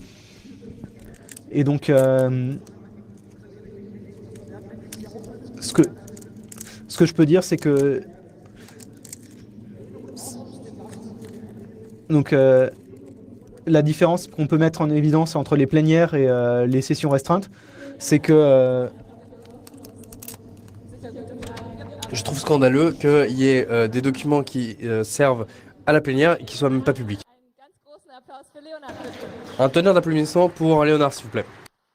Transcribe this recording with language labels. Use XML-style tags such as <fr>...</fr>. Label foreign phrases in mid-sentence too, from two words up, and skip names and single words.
<fr>Et donc ce que je peux dire, c'est que donc la différence qu'on peut mettre en évidence entre les plénières et les sessions restreintes, c'est que Je trouve scandaleux qu'il y ait des documents qui servent à la plénière et qui soient même pas publics.</fr> <de>Einen ganz großen Applaus für Leonard, bitte.</de> <fr>Un tonnerre d'applaudissements pour Léonard, s'il vous plaît.</fr>